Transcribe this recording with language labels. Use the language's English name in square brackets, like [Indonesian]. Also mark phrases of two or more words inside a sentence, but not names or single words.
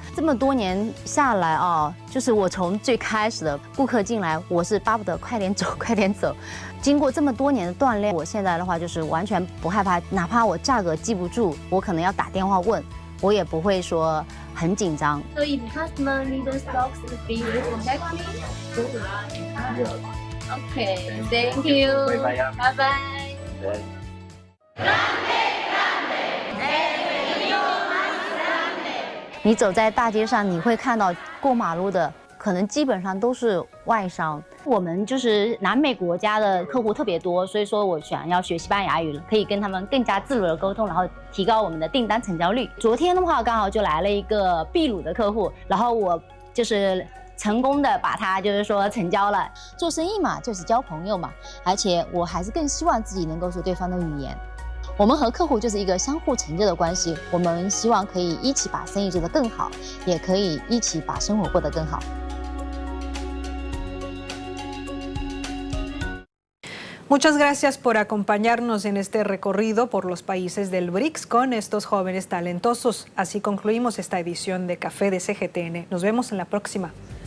[Chinese] 这么多年下来啊，就是我从最开始的顾客进来，我是巴不得快点走，快点走。经过这么多年的锻炼，我现在的话就是完全不害怕，哪怕我价格记不住，我可能要打电话问。我也不会说很紧张。 [English] So if customer need stocks, be contact me. Okay, thank you. Bye bye. [Chinese] 你走在大街上，你会看到过马路的。可能基本上都是外商，我们就是南美国家的客户特别多，所以说我想要学西班牙语，可以跟他们更加自如的沟通，然后提高我们的订单成交率。昨天的话，刚好就来了一个秘鲁的客户，然后我就是成功的把他就是说成交了。做生意嘛，就是交朋友嘛，而且我还是更希望自己能够说对方的语言。我们和客户就是一个相互成就的关系，我们希望可以一起把生意做得更好，也可以一起把生活过得更好。 [Spanish] Muchas gracias por acompañarnos en este recorrido por los países del BRICS con estos jóvenes talentosos. Así concluimos esta edición de Café de CGTN. Nos vemos en la próxima.